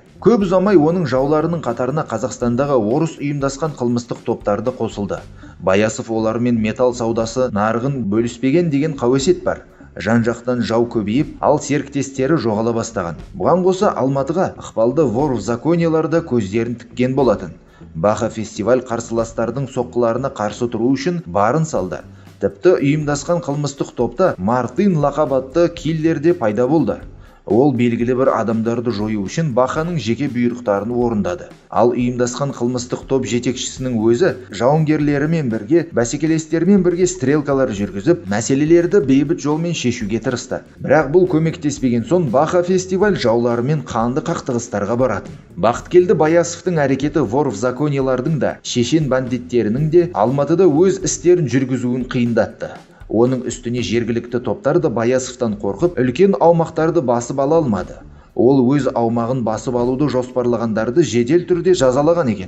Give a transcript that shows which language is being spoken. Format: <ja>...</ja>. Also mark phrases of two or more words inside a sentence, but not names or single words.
<kk>Көп ұзамай оның жауларының қатарына Қазақстандағы орыс ұйымдасқан қылмыстық топтарды қосылды. Баясов олармен металл саудасы нарығын бөліспеген деген қауесет бар. Жан-жақтан жау көбейіп, ал серіктестері жоғала бастаған. Бұған қоса Алматыға ықпалды</kk> <ru>вор в законияларда</ru> <kk>көздерін тіккен болатын. Баха фестиваль қарсыластардың соққыларына қарсы тұру үшін барын салды. Тіпті ұйымдасқан қылмыстық топта Мартин лақап атты киллер де пайда болды. Ол белгілі бір адамдарды жою үшін Баханың жеке бұйрықтарын орындады. Ал ұйымдасқан қылмыстық топ жетекшісінің өзі жауынгерлерімен бірге, бәсекелестерімен бірге стрелкалар жүргізіп, мәселелерді бейбіт жолмен шешуге тырысты. Бірақ бұл көмектеспеген соң Баха фестиваль жауларымен қанды қақтығыстарға баратын. Бақыткелді Баясовтың әрекеті</kk> <ru>вор в закониялардың</ru> <kk>да, шешен бандиттерінің де Алматыда өз істерін жүргізуін қиындатты. Оның үстіне жергілікті топтар да Баясовтан қорқып, үлкен аумақтарды басып ала алмады. Ол өз аумағын басып алуды жоспарлағандарды жедел түрде жазалаған екен.</kk>